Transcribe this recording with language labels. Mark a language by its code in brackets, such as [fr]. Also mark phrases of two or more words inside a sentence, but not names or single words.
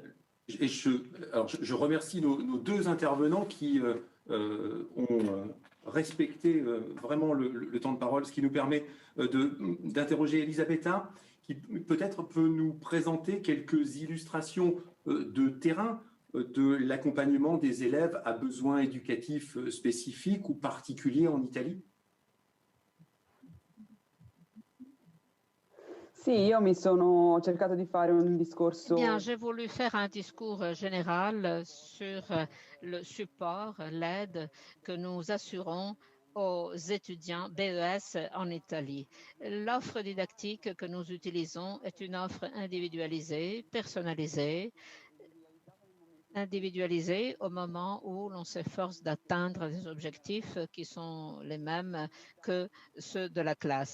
[fr] Et je remercie nos 2 intervenants qui ont respecté vraiment le temps de parole, ce qui nous permet d'interroger Elisabetta, qui peut-être peut nous présenter quelques illustrations de terrain de l'accompagnement des élèves à besoins éducatifs spécifiques ou particuliers en Italie. [it] Sì, io ho cercato di fare un discorso. [fr] Bien, j'ai voulu faire un discours général sur le support, l'aide que nous assurons aux étudiants BES en Italie. L'offre didactique que nous utilisons est une offre individualisée, personnalisée, au moment où l'on s'efforce d'atteindre des objectifs qui sont les mêmes que ceux de la classe.